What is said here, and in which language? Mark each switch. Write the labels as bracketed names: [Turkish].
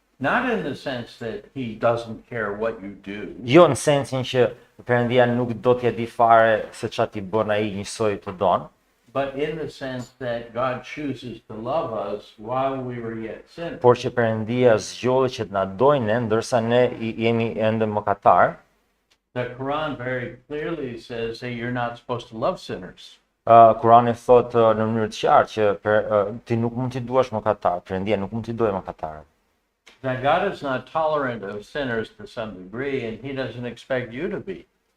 [English] not in the sense that he doesn't care what you do, [Albanian] jo në sensin që Perëndia nuk do t'ja di fare se çfarë ti bën ai njësoj të don, [English] but in the sense that God chooses to love us while we were yet sinners. [Albanian] por që Perëndia zgjodhi që të na dojë ne ndërsa ne jemi ende mëkatar. [English] The Quran very clearly says that you're not supposed to love sinners. [Albanian] Kurani thot në mënyrë të qartë që ti nuk mund t'i duash mëkatar, Perëndia nuk mund t'i dojë mëkatarët. [English] That God is not tolerant of sinners to some degree, and He doesn't expect you to be.